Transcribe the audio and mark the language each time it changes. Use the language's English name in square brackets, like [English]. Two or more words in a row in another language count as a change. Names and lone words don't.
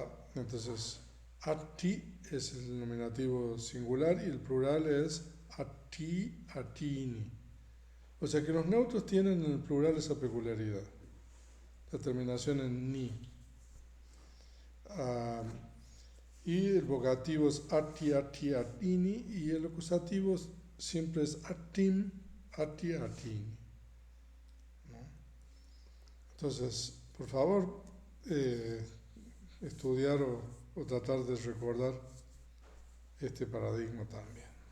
[Spanish] Entonces, ati es el nominativo singular y el plural es ati, atini. O sea que los neutros tienen en el plural esa peculiaridad, la terminación en ni. Y el vocativo es ati, ati, atini, y el acusativo siempre es atim, ati, atini. ¿No? Entonces, por favor, estudiar o tratar de recordar este paradigma también.